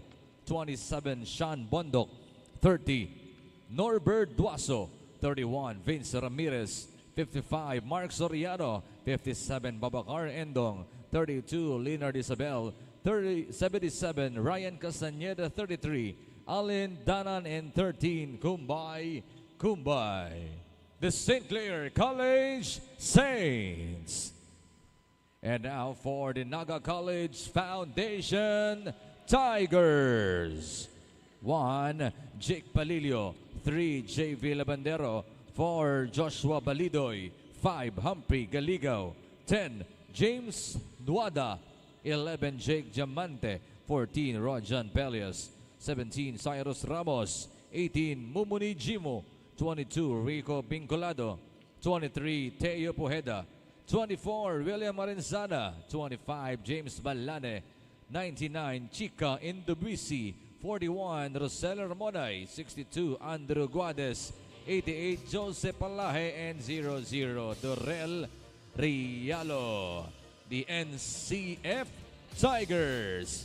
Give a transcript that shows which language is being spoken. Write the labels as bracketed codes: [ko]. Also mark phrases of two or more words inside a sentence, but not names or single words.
[en] 27. Sean Bondok. 30. Norbert Duaso. 31. Vince Ramirez. 55. Mark Soriano. 57. Babacar Endong. 32. Leonard Isabel. 77. Ryan Castaneda. 33. Alin Danan, and 13. Kumbay Kumbay. The St. Clair College Saints. And now for the Naga College Foundation Tigers. 1. Jake Palilio. 3. J.V. Labandero. 4. Joshua Balidoy. 5. Humphrey Galigaw. 10. James Nuada. 11. Jake Diamante. 14. Rojan Pelias. 17. Cyrus Ramos. 18. Mumuni Jimo. 22. Rico Bincolado. 23. Teo Pojeda. 24. William Arenzana. 25. James Balane. 99. Chica Indubisi. 41. Rosel Ramonay. 62. Andrew Guades. 88. Joseph Palaje, and 00. Dorel Rialo. The NCF Tigers.